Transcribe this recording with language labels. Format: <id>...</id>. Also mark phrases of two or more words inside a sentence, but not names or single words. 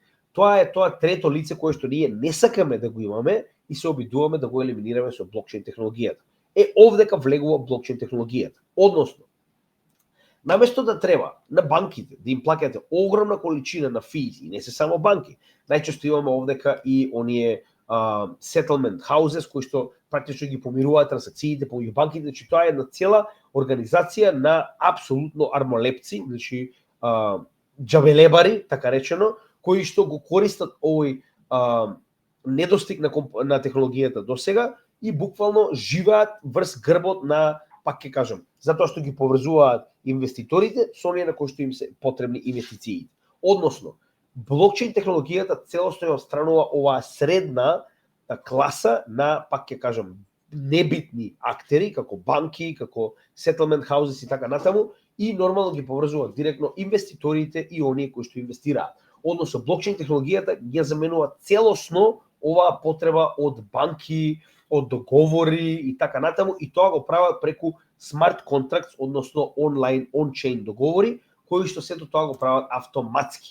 <mk>Тоа е тоа трето лице кое што ние не сакаме да го имаме и се обидуваме да го елиминираме со блокчейн технологијата. Овдека влегува блокчейн технологијата. Односно, наместо да треба на банките да им плаќате огромна количина на fees, и не се само банки, најчесто имаме овдека и оние</mk> <en>settlement houses</en> <mk>кои што практично ги помируваат трансакциите помеѓу банките, значи тоа е една цела организација на апсолутно армолепци, значи џабелебари, така речено, кои што го користат овој недостиг на технологијата досега и буквално живеат врз грбот на, пак ќе кажам, затоа што ги поврзуваат инвеститорите со оние на кои што им се потребни инвестиции. Односно, блокчейн технологијата целосно ја отстранува оваа средна класа на, пак ќе кажам, небитни актери, како банки, како</mk> <en>settlement houses</en> <mk>и така натаму, и нормално ги поврзуваат директно инвеститорите и оние кои што инвестираат. Односно, блокчейн технологијата ги заменува целосно оваа потреба од банки, од договори и така натаму, и тоа го прават преку</mk> <en>smart contracts,</en> <mk>односно онлайн, on-chain договори, кои што сето тоа го прават автоматски.</mk>